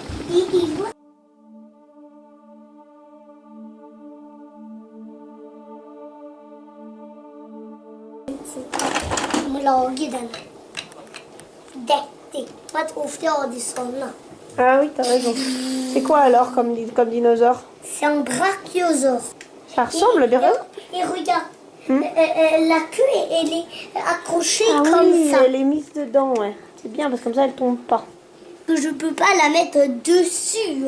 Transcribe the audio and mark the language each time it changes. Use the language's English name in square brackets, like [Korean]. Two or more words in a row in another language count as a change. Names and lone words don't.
[French] il voit. Lagen. Dette var ett ofta har de såna. Ah oui, t'as raison. C'est quoi alors comme dinosaure? C'est un brachiosaure. Ça ressemble bien. Et regarde, la queue, elle est accrochée comme oui, ça. Elle est mise dedans, ouais. C'est bien parce que comme ça elle tombe pas. Je peux pas la mettre dessus.